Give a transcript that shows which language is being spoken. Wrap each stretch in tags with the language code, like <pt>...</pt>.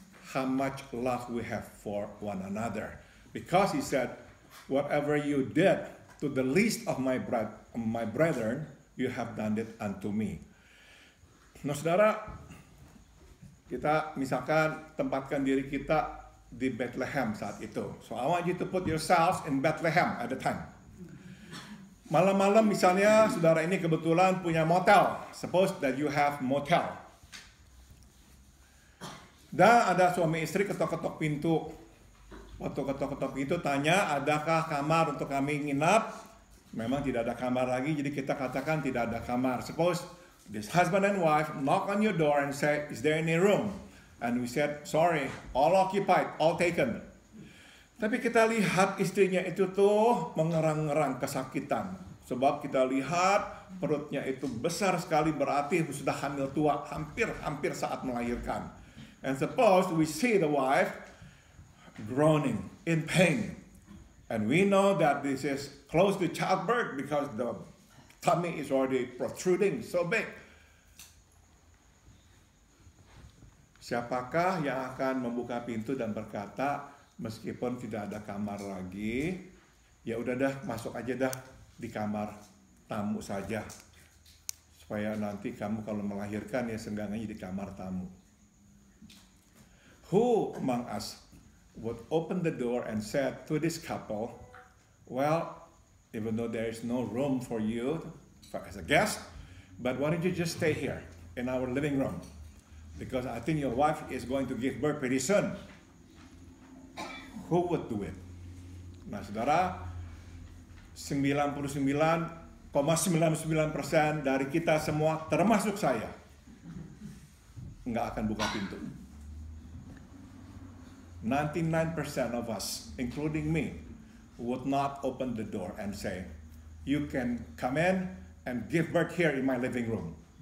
<en>How much love we have for one another. Because He said, whatever you did to the least of my brethren, you have done it unto me.</en> <id>Nah saudara, kita misalkan tempatkan diri kita di Bethlehem saat itu.</id> <en>So I want you to put yourselves in Bethlehem at the time.</en> <id>Malam-malam misalnya saudara ini kebetulan punya motel.</id> <en>Suppose that you have motel.</en> <id>Dan ada suami istri ketok-ketok pintu. Waktu ketok-ketok pintu tanya, adakah kamar untuk kami nginap? Memang tidak ada kamar lagi, jadi kita katakan tidak ada kamar.</id> <en>Suppose this husband and wife knock on your door and say, is there any room? And we said, sorry, all occupied, all taken.</en> <id>Tapi kita lihat istrinya itu tuh mengerang-ngerang kesakitan. Sebab kita lihat perutnya itu besar sekali, berarti sudah hamil tua, hampir saat melahirkan.</id> <en>And suppose we see the wife groaning in pain. And we know that this is close to childbirth because the tummy is already protruding so big.</en> <id>Siapakah yang akan membuka pintu dan berkata, meskipun tidak ada kamar lagi, ya udah dah, masuk aja dah di kamar tamu saja. Supaya nanti kamu kalau melahirkan ya seenggaknya di kamar tamu.</id> <en>Who among us would open the door and said to this couple, well, even though there is no room for you as a guest, but why don't you just stay here in our living room? Because I think your wife is going to give birth pretty soon. Who would do it?</en> <id>Nah, saudara, 99,99% dari kita semua, termasuk saya, nggak akan buka pintu.</id> <en>99% of us, including me, would not open the door and say, you can come in and give birth here in my living room.</en>